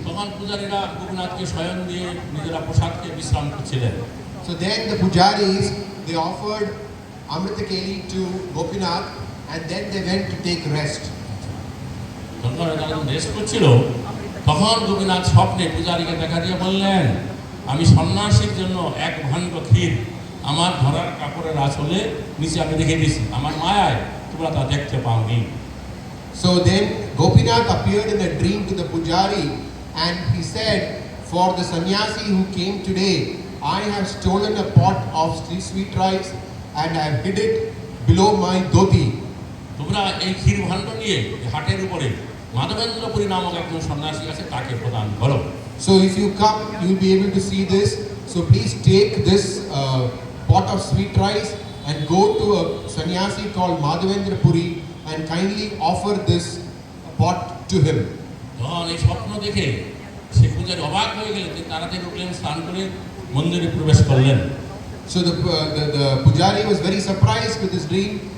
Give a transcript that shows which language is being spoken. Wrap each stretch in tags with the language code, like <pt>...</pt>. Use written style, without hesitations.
<bn>তখন পূজারীরা গোপীনাথকে শয়ন দিয়ে নিজেরা প্রসাদকে বিশ্রাম করছিলেন।</bn> <en>So then the pujaris, they offered Amrita Keli to Gopinath, and then they went to take rest.</en> <bn>যখন তারা রেস্ট করছিল তখন গোপীনাথ স্বপ্নে পূজারীকে দেখা দিয়ে বললেন, আমি সন্ন্যাসীর জন্য 1 ভাণ্ড ক্ষীর আমার ধরার কাপড়ের আঁচলে নিচে আমি রেখে দিয়েছি, আমার মায়ায় তোমরা তা দেখতে পাওনি।</bn> <en>So then Gopinath appeared in a dream to the pujari, and he said, for the sannyasi who came today, I have stolen a pot of sweet rice and I have hid it below my dhoti.</en> <bn>তোমরা এই ক্ষীর ভাণ্ড নিয়ে হাটের উপরে মাধবেন্দ্রপুরী নামক একজন সন্ন্যাসী আছে তাকে প্রদান করো।</bn> <en>So if you come, you will be able to see this. So please take this pot of sweet rice and go to a sannyasi called Madhavendra Puri and kindly offer this pot to him.</en> <bn>তখন এই স্বপ্ন দেখে সে পূজারী অবাক হয়ে গেলেন, তিনি তাড়াতাড়ি উঠলেন, স্নান করে মন্দিরে প্রবেশ করলেন।</bn> <en>So the pujari was very surprised with his dream.</en>